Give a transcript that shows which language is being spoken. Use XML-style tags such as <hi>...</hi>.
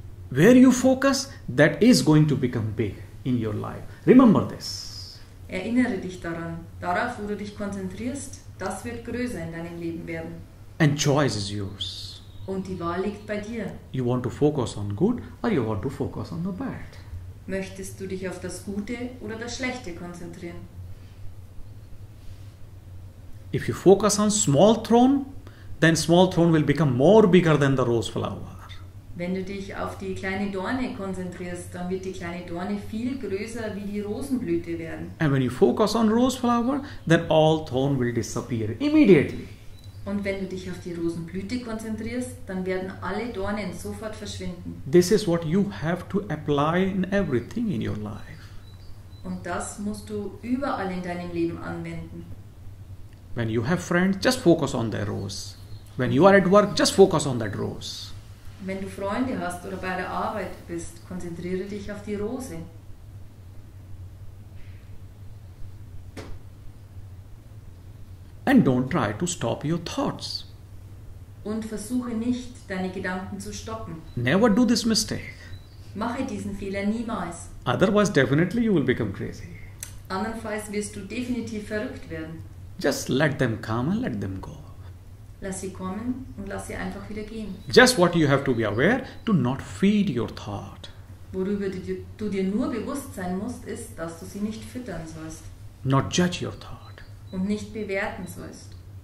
<en>Where you focus, that is going to become big in your life. Remember this.</en> <de>Erinnere dich daran. Darauf, wo du dich konzentrierst, das wird größer in deinem Leben werden.</de> <en>And choice is yours.</en> <de>Und die Wahl liegt bei dir.</de> <en>You want to focus on good or you want to focus on the bad.</en> <de>Möchtest du dich auf das Gute oder das Schlechte konzentrieren?</de> <en>If you focus on small throne, then small throne will become more bigger than the rose flower.</en> <de>Wenn du dich auf die kleine Dorne konzentrierst, dann wird die kleine Dorne viel größer wie die Rosenblüte werden.</de> <en>And when you focus on rose flower, then all thorn will disappear immediately.</en> <de>Und wenn du dich auf die Rosenblüte konzentrierst, dann werden alle Dornen sofort verschwinden.</de> <en>This is what you have to apply in everything in your life.</en> <de>Und das musst du überall in deinem Leben anwenden.</de> <en>When you have friends, just focus on their rose. When you are at work, just focus on that rose.</en> <de>Wenn du Freunde hast oder bei der Arbeit bist, konzentriere dich auf die Rose.</de> <en>And don't try to stop your thoughts.</en> <de>Und versuche nicht, deine Gedanken zu stoppen.</de> <en>Never do this mistake.</en> <de>Mache diesen Fehler niemals.</de> <en>Otherwise, definitely you will become crazy.</en> <de>Andernfalls wirst du definitiv verrückt werden.</de> <en>Just let them come and let them go.</en> <de>Lass sie kommen und lass sie einfach wieder gehen.</de> <en>Just what you have to be aware, do not feed your thought.</en> <de>Worüber du dir nur bewusst sein musst, ist, dass du sie nicht füttern sollst</de> <en>Not judge your thought.</en> <de>und nicht bewerten sollst.</de>